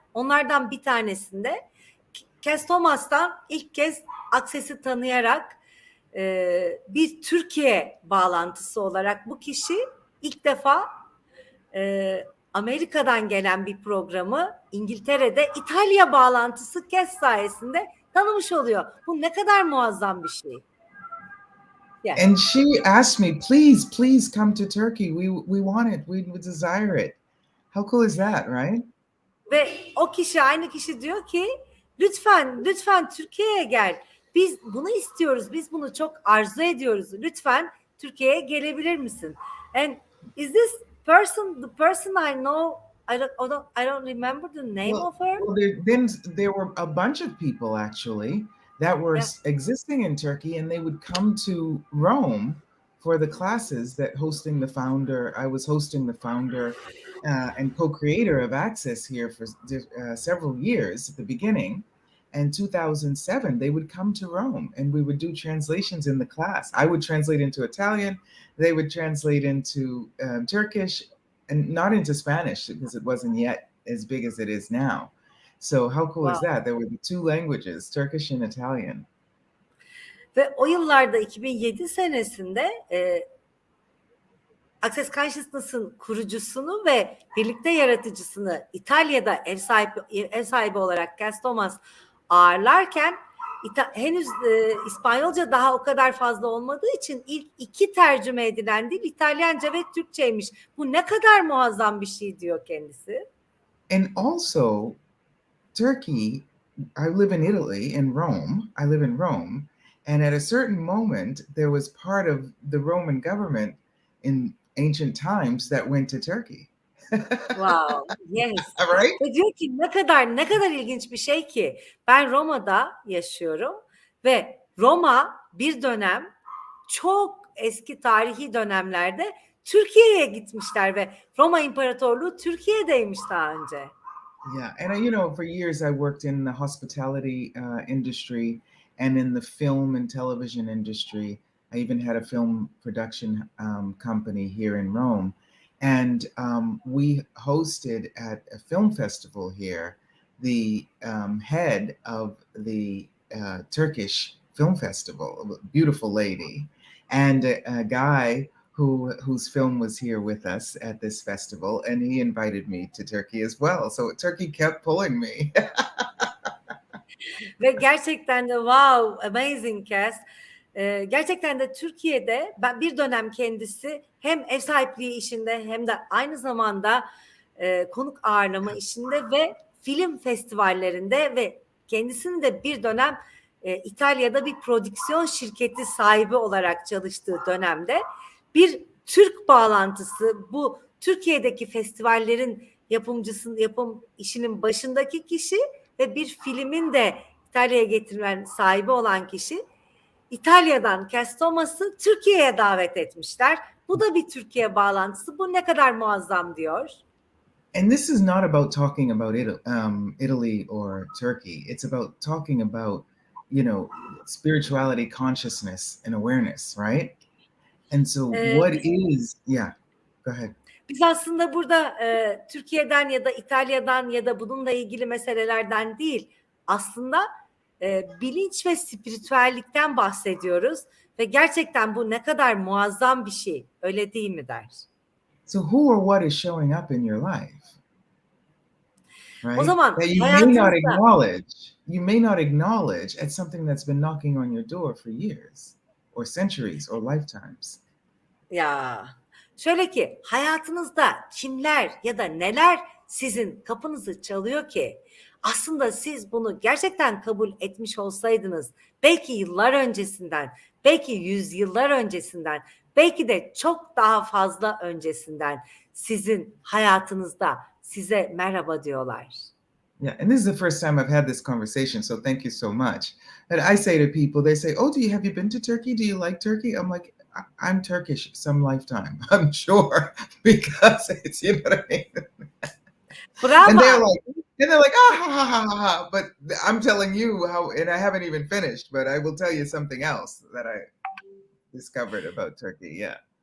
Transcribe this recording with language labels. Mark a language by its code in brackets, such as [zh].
[tr] Onlardan bir tanesinde Cass Thomas'tan ilk kez Access'i tanıyarak bir Türkiye bağlantısı olarak bu kişi ilk defa Amerika'dan gelen bir programı İngiltere'de İtalya bağlantısı Cass sayesinde tanımış oluyor. Bu ne kadar muazzam bir şey. [en] Yeah. And she asked me, please come to Turkey. We want it. We desire it. How cool is that, right? [tr] Ve o kişi, aynı kişi diyor ki lütfen Türkiye'ye gel. Biz bunu istiyoruz. Biz bunu çok arzu ediyoruz. Lütfen Türkiye'ye gelebilir misin? [en] And is this person the person I know? I don't remember the name of her. Well, there were a bunch of people actually that were existing in Turkey, and they would come to Rome for the classes that I was hosting the founder and co-creator of Access here for several years at the beginning. And 2007, they would come to Rome and we would do translations in the class. I would translate into Italian, they would translate into Turkish, and not into Spanish because it wasn't yet as big as it is now. So how cool is that? There were the two languages, Turkish and Italian. [tr] Ve o yıllarda 2007 senesinde Access Consciousness'ın kurucusunu ve birlikte yaratıcısını İtalya'da ev sahibi olarak Cass Thomas ağırlarken henüz İspanyolca daha o kadar fazla olmadığı için ilk iki tercüme edilen dil İtalyanca ve Türkçeymiş. Bu ne kadar muazzam bir şey diyor kendisi. [en] And also Turkey, I live in Italy, in Rome. I live in Rome. And at a certain moment, there was part of the Roman government in ancient times that went to Turkey. Wow, yes. Right? [tr] Ve diyor ki ne kadar ilginç bir şey ki ben Roma'da yaşıyorum ve Roma bir dönem çok eski tarihi dönemlerde Türkiye'ye gitmişler ve Roma İmparatorluğu Türkiye'deymiş daha önce. [en] Yeah, and for years I worked in the hospitality industry and in the film and television industry. I even had a film production company here in Rome. And we hosted at a film festival here the head of the Turkish Film Festival, a beautiful lady, and a guy whose film was here with us at this festival, and he invited me to Turkey as well. So Turkey kept pulling me. [tr] Ve gerçekten de [en] wow, amazing [tr] Cass. Gerçekten de Türkiye'de ben bir dönem kendisi hem ev sahipliği işinde hem de aynı zamanda konuk ağırlama işinde ve film festivallerinde ve kendisinin de bir dönem İtalya'da bir prodüksiyon şirketi sahibi olarak çalıştığı dönemde bir Türk bağlantısı, bu Türkiye'deki festivallerin yapım işinin başındaki kişi ve bir filmin de İtalya'ya getirilen sahibi olan kişi İtalya'dan Cass Thomas'ı Türkiye'ye davet etmişler. Bu da bir Türkiye bağlantısı. Bu ne kadar muazzam diyor. [en] And this is not about talking about Italy or Turkey. It's about talking about, spirituality, consciousness, and awareness, right? And so what is, go ahead. [tr] Biz aslında burada Türkiye'den ya da İtalya'dan ya da bununla ilgili meselelerden değil, aslında bilinç ve spiritüellikten bahsediyoruz ve gerçekten bu ne kadar muazzam bir şey, öyle değil mi der. [en] So who or what is showing up in your life? Right? [tr] O zaman [en] that you may not acknowledge as something that's been knocking on your door for years or centuries or lifetimes. [tr] Ya şöyle ki hayatınızda kimler ya da neler sizin kapınızı çalıyor ki aslında siz bunu gerçekten kabul etmiş olsaydınız belki yıllar öncesinden, belki yüzyıllar öncesinden, belki de çok daha fazla öncesinden sizin hayatınızda size merhaba diyorlar. [en] Yeah, and this is the first time I've had this conversation, so thank you so much. And I say to people, they say, "Oh, have you been to Turkey? Do you like Turkey?" I'm like, I'm Turkish some lifetime, I'm sure, because it's, you know what I mean? Bravo. And they're like, ah, ha, ha, ha, ha. But I'm telling you how, and I haven't even finished, but I will tell you something else that I discovered about Turkey. Yeah.